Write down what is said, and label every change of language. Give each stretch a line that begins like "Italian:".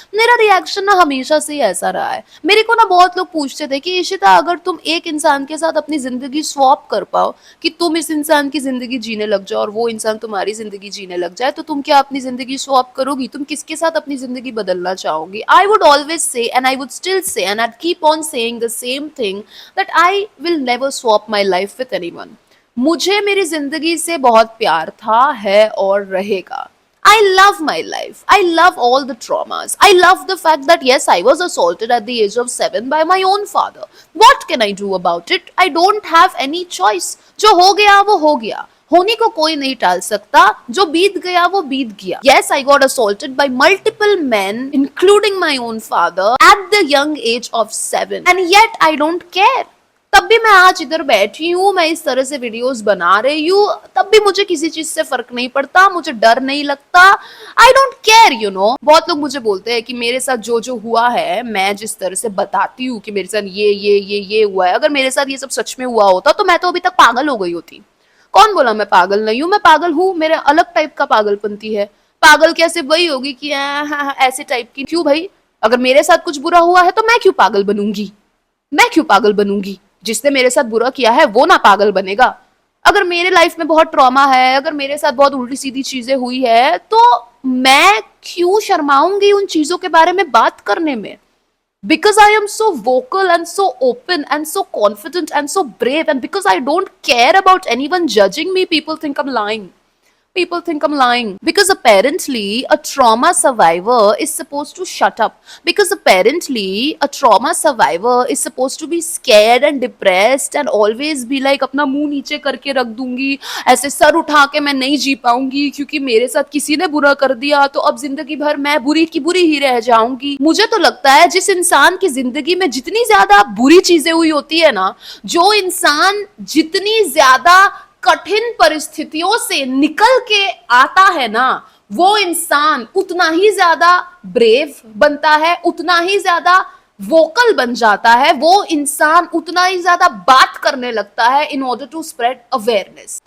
Hindi: मेरा रिएक्शन ना हमेशा से ही ऐसा रहा है। मेरे को ना बहुत लोग पूछते थे कि इशिता अगर तुम एक इंसान के साथ अपनी जिंदगी स्वैप कर पाओ, कि तुम इस इंसान की जिंदगी जीने लग जाओ और वो इंसान तुम्हारी जिंदगी जीने लग जाए, तो तुम क्या अपनी जिंदगी स्वैप करोगी, तुम किसके साथ अपनी जिंदगी बदलना चाहोगी?
English: I would always say and I would still say and I keep on saying the same thing that I will never swap my life with anyone.
Hindi: मुझे मेरी जिंदगी से बहुत प्यार था, है और रहेगा।
English: I love my life. I love all the traumas. I love the fact that yes, I was assaulted at the age of 7 by my own father. What can I do about it? I don't have any choice.
Hindi: जो हो गया वो हो गया, होने को कोई नहीं टाल सकता, जो बीत गया वो बीत गया।
English: Yes, I got assaulted by multiple men, including my own father, at the young age of 7, and yet I don't care.
Hindi: तब भी मैं आज इधर बैठी हूँ, मैं इस तरह से वीडियोस बना रही हूँ, तब भी मुझे किसी चीज से फर्क नहीं पड़ता, मुझे डर नहीं लगता।
English: I don't care, you know.
Hindi: बहुत लोग मुझे बोलते हैं कि मेरे साथ जो जो हुआ है, मैं जिस तरह से बताती हूँ कि मेरे साथ ये हुआ है, अगर मेरे साथ ये सब सच में हुआ होता तो मैं तो अभी तक पागल हो गई होती। कौन बोला मैं पागल नहीं हूं? मैं पागल हूं, मेरे अलग टाइप का पागलपंती है। पागल कैसे वही होगी कि हाँ, ऐसे टाइप की। क्यों भाई? अगर मेरे साथ कुछ बुरा हुआ है तो मैं क्यों पागल बनूंगी? मैं क्यों पागल बनूंगी? जिसने मेरे साथ बुरा किया है वो ना पागल बनेगा। अगर मेरे लाइफ में बहुत ट्रॉमा है, अगर मेरे साथ बहुत उल्टी सीधी चीजें हुई है, तो मैं क्यों शर्माऊंगी उन चीजों के बारे में बात करने में?
English: Because I am so vocal and so open and so confident and so brave, and because I don't care about anyone judging me, people think I'm lying. People think I'm lying. Because apparently, a trauma survivor is supposed to shut up. Because apparently, a trauma survivor is supposed to be scared and depressed and always be like,
Hindi: अपना मुंह नीचे करके रख दूंगी, ऐसे sir उठा के मैं नहीं जी पाऊंगी क्योंकि मेरे साथ किसी ने बुरा कर दिया तो अब जिंदगी भर मैं बुरी की बुरी ही रह जाऊंगी। मुझे तो लगता है जिस इंसान की जिंदगी में जितनी ज्यादा बुरी चीजें हुई होती है ना, जो इंसान जितनी ज्यादा कठिन परिस्थितियों से निकल के आता है ना, वो इंसान उतना ही ज्यादा ब्रेव बनता है, उतना ही ज्यादा वोकल बन जाता है, वो इंसान उतना ही ज्यादा बात करने लगता है
English: In order to spread awareness.